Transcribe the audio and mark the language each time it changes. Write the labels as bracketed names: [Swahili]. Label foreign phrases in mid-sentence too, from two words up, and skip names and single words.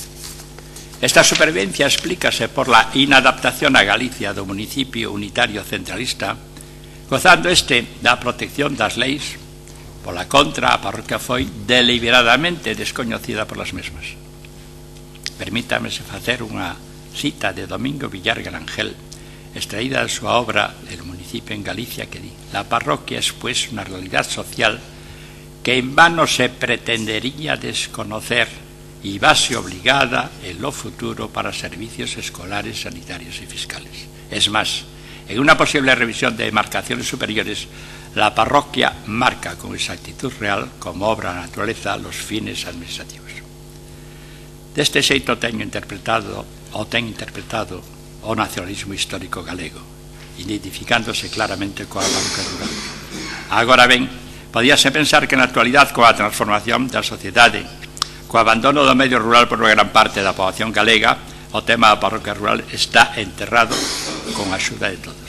[Galician] Esta supervivencia explícase por la inadaptación a Galicia do municipio unitario centralista, gozando este da protección das leis. Pola contra, a parroquia foi deliberadamente descoñecida por las mesmas. Permítame facer unha cita de Domingo Villar Grangel, extraída de súa obra El municipio en Galicia, que di: [Spanish] la parroquia es pues una realidad social que en vano se pretendería desconocer y base obligada en lo futuro para servicios escolares, sanitarios y fiscales. Es más, en una posible revisión de demarcaciones superiores, la parroquia marca con exactitud real, como obra de naturaleza, los fines administrativos. [Galician] Deste xeito ten interpretado o nacionalismo histórico galego, identificándose claramente coa parroquia rural. Agora ben, podíase pensar que na actualidade, coa transformación da sociedade, co abandono do medio rural por unha gran parte da poboación galega, o tema da parroquia rural está enterrado con a axuda de todos.